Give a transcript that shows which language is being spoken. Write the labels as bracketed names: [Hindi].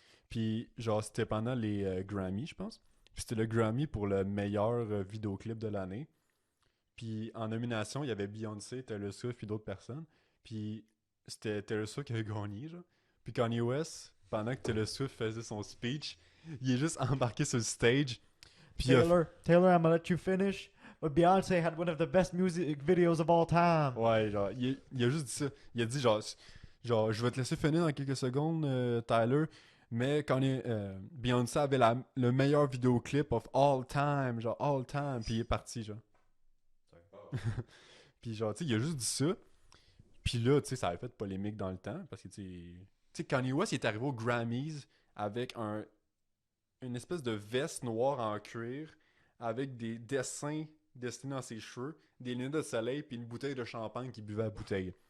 [French] Puis, genre, c'était pendant les Grammy, je pense. Puis c'était le Grammy pour le meilleur vidéoclip de l'année. Puis en nomination, il y avait Beyoncé, Taylor Swift, puis d'autres personnes. Puis c'était Taylor Swift qui avait gagné, genre. Puis Kanye West, pendant que Taylor Swift faisait son speech, il est juste embarqué sur le stage. Puis il a [English] Taylor, I'm gonna let you finish. But Beyonce had one of the best music videos of all time. [French] Ouais, genre, il a juste dit ça. Il a dit, genre, je vais te laisser finir dans quelques secondes, Tyler, mais quand Beyoncé avait le meilleur vidéoclip [English] of all time, [French] genre, all time, puis il est parti, genre. Puis genre, tu sais, il a juste dit ça. Puis là, tu sais, ça avait fait polémique dans le temps, parce que, tu sais, Kanye West, il est arrivé aux Grammys avec une espèce de veste noire en cuir, avec des dessins dessinés dans ses cheveux, des lunettes de soleil, puis une bouteille de champagne qu'il buvait à la bouteille.